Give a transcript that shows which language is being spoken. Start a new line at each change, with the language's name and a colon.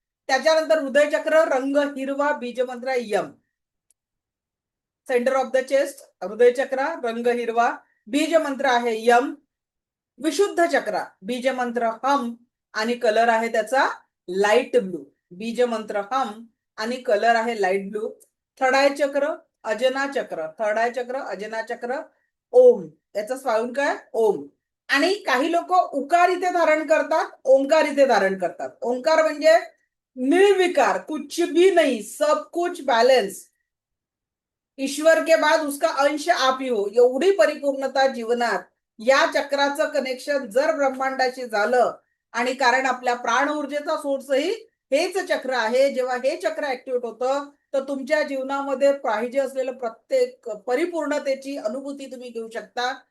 Marathi: त्याच्यानंतर हृदय चक्र, रंग हिरवा, बीजमंत्र M. Centre of the chest हृदय चक्र, रंग हिरवा, बीज मंत्र आहे यम. विशुद्ध चक्र, बीज मंत्र हम आणि कलर आहे त्याचा लाईट ब्लू. बीज मंत्र हम आणि कलर आहे लाईट ब्लू. थर्ड आय चक्र, अजना चक्र, थर्ड आय चक्र, अजना चक्र, ओम. याचा स्वाऊन काय, ओम. आणि काही लोक उकार इथे धारण करतात, ओंकार इथे धारण करतात. ओंकार म्हणजे निर्विकार,
Hindi: कुछ भी नहीं, सब कुछ बैलेंस, ईश्वर के बाद उसका अंश आप ही हो,
Marathi: एवढी परिपूर्णता जीवनात या चक्राचं कनेक्शन जर ब्रह्मांडाशी झालं, आणि कारण आपल्या प्राण ऊर्जेचा सोर्सही हेच चक्र आहे, जेव्हा हे चक्र ऍक्टिव्हेट होतं तर तुमच्या जीवनामध्ये पाहिजे असलेलं प्रत्येक परिपूर्णतेची अनुभूती तुम्ही घेऊ शकता.